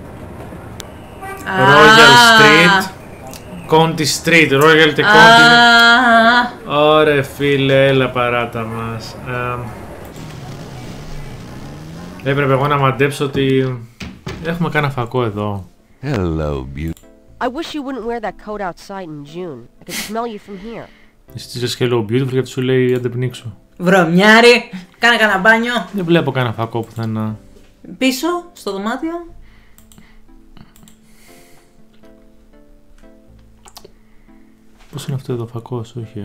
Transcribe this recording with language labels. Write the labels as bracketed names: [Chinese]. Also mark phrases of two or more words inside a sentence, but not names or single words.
[Greek] Royal Street, Conti Street, Royal και Conti. Ωρε φίλε, έλα παράτα μας. Έπρεπε εγώ να μαντέψω ότι έχουμε κάνα φακό εδώ. [English] Hello, beauty. I wish you wouldn't wear that coat outside in June. I could smell you from here. [Greek] Εσύ λες [English] hello beautiful [Greek] γιατί σου λέει αντεπνίξου. Βρωμιάρι, κάνε κανένα μπάνιο. Δεν βλέπω κάνα φακό πουθενά. Πίσω, στο δωμάτιο. Πώς είναι αυτό εδώ φακός, όχι